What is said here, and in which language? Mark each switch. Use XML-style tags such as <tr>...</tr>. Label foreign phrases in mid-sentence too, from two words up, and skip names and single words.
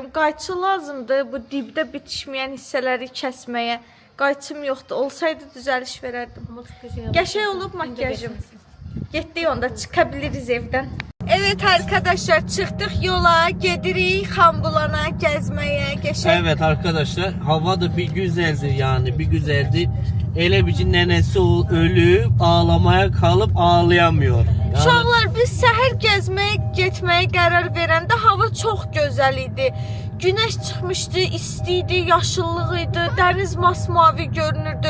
<az>Qayçı lazımdır bu dibdə bitişməyən hissələri kəsməyə. Qayçım yoxdur. Olsaydı düzəliş verərdim.</az> <tr>Ama çok</tr> <az>qəşəng. Qəşəng olub makyajım. Getdik onda çıxa biliriz evdən.</az> <tr>Evet arkadaşlar,</tr> <az>çıxdıq yola, gedirik Xambulana gəzməyə, qəşəng.</az> <tr>Evet arkadaşlar, hava da bir güzeldir yani, bir güzeldir.</tr> <az>Elə bir ki, nənəsi ölüb,</az> <tr>ağlamaya kalıb ağlayamıyor.</tr> <az>Yani, Uşaqlar, biz səhər gəzməyə getməyə qərar verəndə hava çox gözəl idi. Günəş çıxmışdı, isti idi, yaşıllıq idi, dəniz masmavi görünürdü.</az>